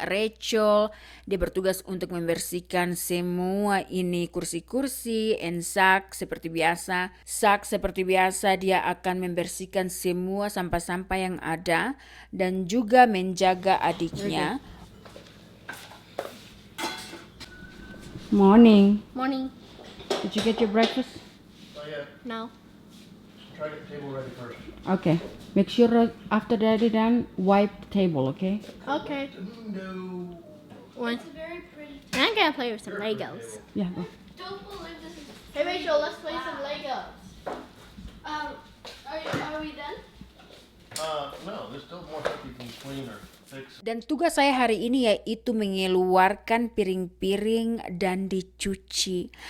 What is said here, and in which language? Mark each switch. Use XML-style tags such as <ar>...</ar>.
<id>Rachel, dia bertugas untuk membersihkan semua ini kursi-kursi, and Zach seperti biasa. Zach seperti biasa dia akan membersihkan semua sampah-sampah yang ada dan juga menjaga adiknya.</id> <en>Morning. Morning. Did you get your breakfast? Oh yeah, No. try to get the table ready first. Okay. Make sure after that you're done, wipe the table, okay? Okay. No. One. Very pretty. I'm gonna play with some Legos. Yeah, go. Don't believe this is. Hey Rachel, let's play some Legos. Are we done? No, there's still more stuff you can clean or fix.</en> <id>Dan tugas saya hari ini yaitu mengeluarkan piring-piring dan dicuci.</id>